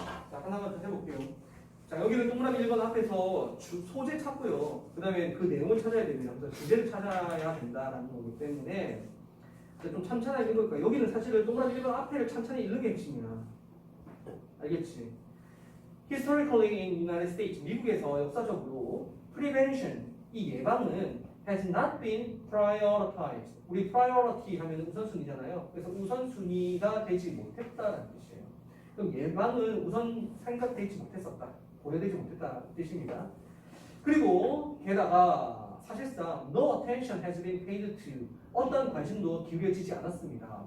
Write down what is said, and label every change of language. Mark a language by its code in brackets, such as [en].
[ko] 자, 하나만 더 해볼게요. 자, 여기는 동그라미 1번 앞에서 소재 찾고요. 그 다음에 그 내용을 찾아야 됩니다. 그래서 주제를 찾아야 된다라는 거기 때문에 좀 찬찬하게 읽을 거야. 여기는 사실은 동그라미 1번 앞에를 찬찬히 읽는 게 핵심이야. 알겠지? [en] Historically in United States, [ko] 미국에서 역사적으로 [en] prevention, [ko] 이 예방은 [en] has not been prioritized. [ko] 우리 priority 하면 우선순위잖아요. 그래서 우선순위가 되지 못했다는 뜻이에요. 그럼 예방은 우선 생각되지 못했었다. 고려되지 못했다는 뜻입니다. 그리고 게다가 사실상 [en] no attention has been paid to [ko] 어떤 관심도 기울여지지 않았습니다.